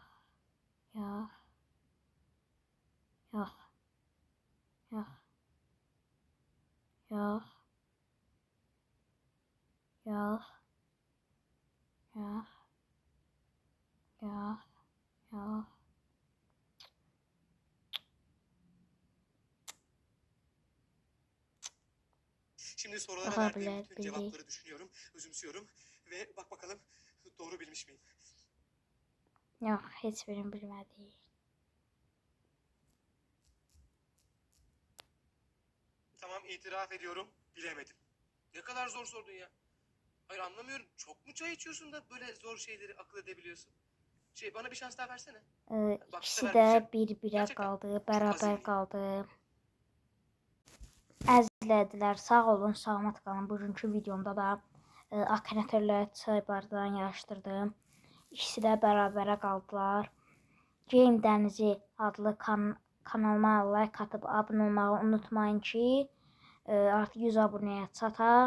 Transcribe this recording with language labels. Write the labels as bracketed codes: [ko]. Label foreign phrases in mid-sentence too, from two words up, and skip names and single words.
[az] Yox. Yox. Yox. Yox. Yox. Yox. Yox. Yox. [tr] Şimdi sorulara Aha, verdiğim [az] bile, [tr] bütün [az] bildi. [tr] cevapları düşünüyorum, özümsüyorum ve bak bakalım doğru bilmiş miyim? [az] Yox, heç birini bilmədik. [tr] Tamam itiraf ediyorum, bilemedim. Ne kadar zor sordun ya. Hayır anlamıyorum. Çok mu çay içiyorsun da böyle zor şeyleri akıl edebiliyorsun? Bana bir şans daha versene. Bak bu [az] İkisi [tr] sefer [az] də [tr] bileceğim. [az] bir-birə [tr] Gerçekten. [az] qaldı, [tr] Çok [az] bərabər [tr] azimliyim. [az] qaldı. Əzizlədilər, sağ olun, salamat qalın. Bugünkü videomda da akinatorla çay bardağını yarışdırdım. İkisi də bərabərə qaldılar. Game Dənizi adlı kanalıma like atıb abunə olmağı unutmayın ki, artıq 100 abunəyə çataq.